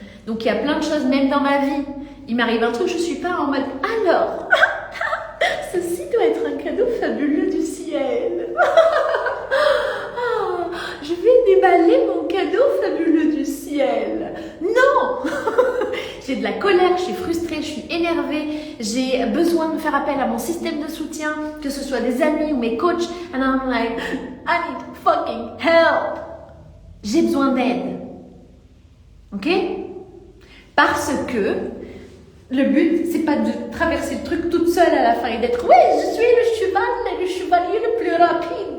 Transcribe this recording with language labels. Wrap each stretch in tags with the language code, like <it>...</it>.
<fr>Donc, il y a plein de choses, même dans ma vie. Il m'arrive un truc, je ne suis pas en mode, alors, ceci doit être un cadeau fabuleux du ciel. Je vais déballer mon cadeau fabuleux du ciel. Non. J'ai de la colère, je suis frustrée, je suis énervée, j'ai besoin de faire appel à mon système de soutien, que ce soit des amis ou mes coachs.</fr> <en>And I'm like, I need fucking help.</en> <fr>J'ai besoin d'aide. Ok? Parce que le but, c'est pas de traverser le truc toute seule à la fin et d'être, ouais, je suis le chevalier le plus rapide.</fr>